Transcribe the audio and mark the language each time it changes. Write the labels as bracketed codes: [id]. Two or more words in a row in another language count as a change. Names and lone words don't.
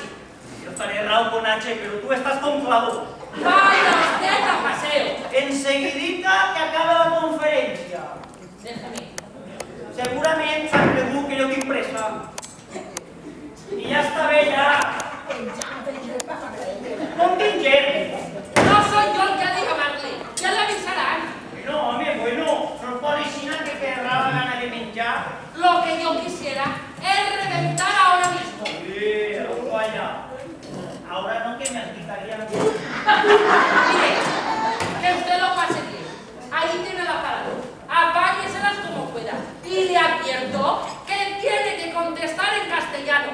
[es] Yo estaré errado con H, pero tú estás con clavo. Vaya usted a paseo. Enseguidita que acaba la conferencia. Déjame. [ca] Seguramente s'ha cregut que jo tinc pressa. I ja està bé, ja. No en tinc gens. [es] No soy yo el que ha de llamarle. Ya le avisarán. [ca] Bueno, home, bueno, no es pot així que quedarà la gana de menjar. [es] Lo que yo quisiera es reventar ahora mismo. Vaya. Ahora no que me explicaría. Mire, que usted lo pase bien. Ahí tiene el aparato. Apáñeselas como pueda. Y le advierto que tiene que contestar en castellano.